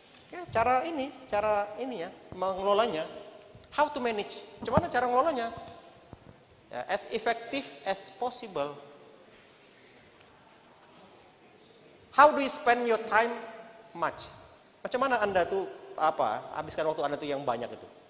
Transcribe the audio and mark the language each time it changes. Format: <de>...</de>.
<id>Ya, cara ini ya, mengelolanya.</id> <en>How to manage?</en> <id>Gimana cara mengelolanya?</id> <en>Ya, as effective as possible. How do you spend your time much?</en> <id>Macam mana Anda tuh habiskan waktu Anda tuh yang banyak itu?</id>